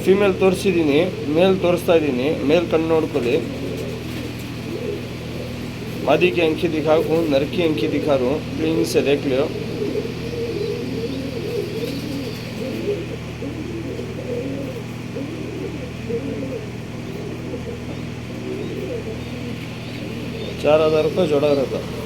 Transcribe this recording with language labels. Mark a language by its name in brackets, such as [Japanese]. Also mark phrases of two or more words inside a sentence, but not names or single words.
[Kannada] ಫೀಮೇಲ್ ತೋರಿಸಿದ್ದೀನಿ, ಮೇಲ್ ತೋರಿಸ್ತಾ ಇದ್ದೀನಿ. ಮೇಲ್ ಕಣ್ಣು ನೋಡ್ಕೊಳ್ಳಿ. [Hindi] मादी की आंखें दिखा हूँ, नर की आंखें दिखा रहा हूँ. क्लीन से देख लो. ₹4,000 जोड़ा रहता.